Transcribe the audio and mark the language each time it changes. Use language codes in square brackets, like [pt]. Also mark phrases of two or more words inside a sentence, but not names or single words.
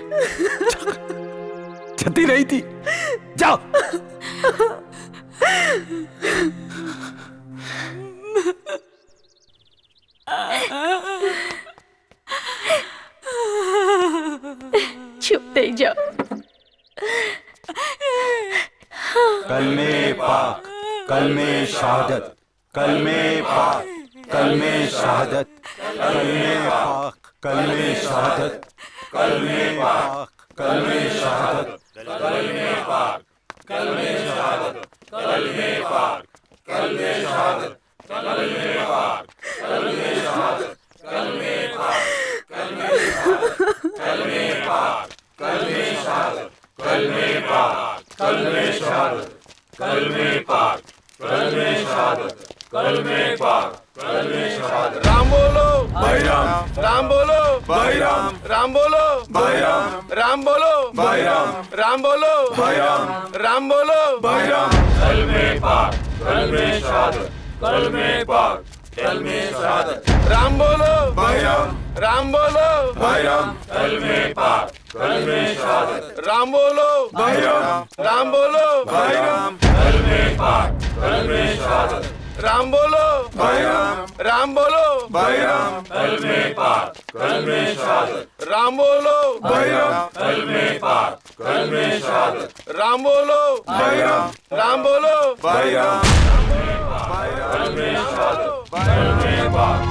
[gu] જતી રહી હતી. જાઓ. ચૂપ થઈ જાઓ. [hi] कलमे पाक, कलमे शहादत, कलमे पाक, कलमे शहादत, कलमे पाक, कलमे शहादत, कलमे पाक, कलमे शहादत, कलमे पाक, कलमे शहादत, कलमे पाक, कलमे शहादत, कलमे पाक, कलमे शहादत, कलमे पाक, कलमे शहादत, कलमे पाक, कलमे शहादत, कलमे पाक, कलमे शहादत, कलमे पाक, कलमे शहादत, कलमे पाक, कलमे शहादत. राम बोलो भाई राम, राम बोलो भाई राम, राम बोलो भाई राम, राम बोलो भाई राम, राम बोलो भाई राम, राम बोलो भाई राम. कलमे पाक, कलमे शहादत, कलमे पाक, कलमे शहादत. राम बोलो भाई राम, राम बोलो भाई राम, कलमे पाक, कलमे शहादत. राम बोलो भाई राम, राम बोलो भाई राम, कलमे पाक, कलमे शहादत. राम बोलो भाई राम, राम बोलो भाई राम, कलमे पाक, कलमे शहादत. राम बोलो भाई राम, कलमे पाक, कलमे शहादत. राम बोलो भाई राम, राम बोलो भाई राम, कलमे शहादत, कलमे पाक.